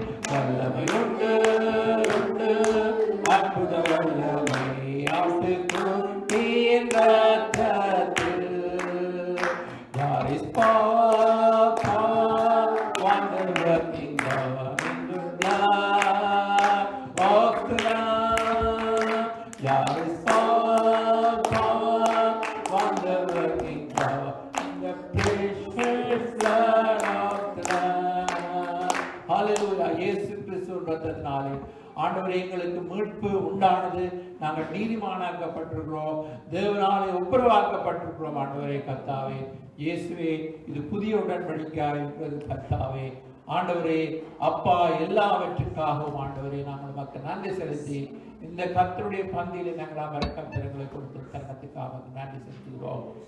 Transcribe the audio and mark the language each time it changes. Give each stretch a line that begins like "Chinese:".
Tamil: வல்லமை உண்டு, உண்டு, அற்புத வல்லமை ஆட்டுக்குட்டியின் ரத்தத்தில்.
English: There is power, power, wonder working power in the blood of the Lamb. There is power, power, wonder working power in the precious blood of the Lamb. Hallelujah.
Tamil: இயேசு கிறிஸ்துவின் ரத்தத்தினாலே ஆண்டவரே எங்களுக்கு மீட்பு உண்டானது. நாங்கள் நீதிமானாக்கப்பட்டிருக்கிறோம், தேவனாலே ஒப்புரவாக்கப்பட்டிருக்கிறோம். ஆண்டவரே கர்த்தாவே, இயேசுவே, இது புதிய உடன்படிக்கையாக இருக்கிறது கர்த்தாவே. ஆண்டவரே அப்பா, எல்லாவற்றுக்காகவும் ஆண்டவரே நாங்கள் மக்கள் நன்றி செலுத்தி இந்த கர்த்தருடைய பந்தியிலே நாங்கள் அமரக்கத்திரங்களை கொடுத்த தருணத்துக்காக நன்றி செலுத்துகிறோம்.